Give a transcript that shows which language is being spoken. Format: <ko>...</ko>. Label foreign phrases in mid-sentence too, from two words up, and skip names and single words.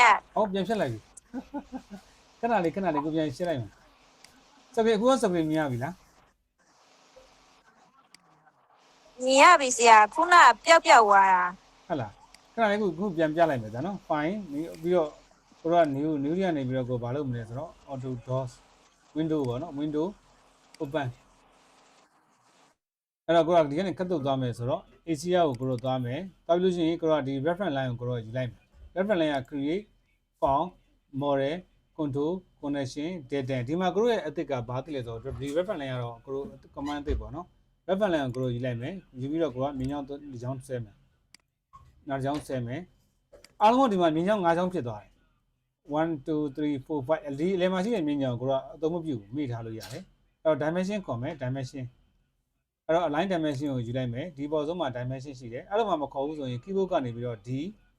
<my>ဟောပြန်ဖြတ်လိုက်ပြီခဏလေးကိုပြန်ရှင်းလိုက်မယ် subscribe အခုက subscribe မြင်ရပြီလား မြင်ရပြီဆရာခုနပျောက်သွားတာ ဟုတ်လားခဏလေးခုပြန်ပြလိုက်မယ်ဒါနော် fine ပြီးတော့ကိုက new တွေကနေပြီးတော့ကိုဘာလုပ်မလဲဆိုတော့</my> <en>auto doors window</en> <my>ပေါ့နော်</my> <en>window open</en> <my>အဲ့တော့ကိုကဒီကနေခတ်တုတ်သွားမယ် ဆိုတော့ ACR ကိုကိုသွားမယ်တောက်လို့ရှိရင်ကိုကဒီ</my> <en>reference line</en> <my>ကိုကိုယူလိုက်မယ်</my> <en>reference line</en> <my>က</my> <en>create font model control connection data</en> <my>ဒီ မှာကိုရဲ့အသစ်ကဘာသိလဲဆိုတော့ဒီ</my> <en>reference line</en> <my>ကတော့ကို command အသစ်ပေါ့နော်</my> <en>reference line</en> <my>ကိုယူလိုက်မယ်ယူပြီးတော့ကိုကမြင်းချောင်းဒီချောင်းဆွဲမယ်နောက်ချောင်းဆွဲမယ်အားလုံးကဒီမှာမြင်းချောင်း၅ချောင်းဖြစ်သွားတယ်1 2 3 4 5ဒီအလယ်မှာရှိတဲ့မြင်းချောင်းကိုကအသုံးမပြုဘူးမိထားလို့ရတယ်အဲ့တော့ dimension ခေါ်မယ် dimension အဲ့တော့</my> <en>align dimension</en> <my>ကိုယူလိုက်မယ်ဒီပေါ်ဆုံးမှာ dimension ရှိတယ်အဲ့လိုမှမခေါ်ဘူးဆိုရင် keyboard ကနေပြီးတော့ d i</my>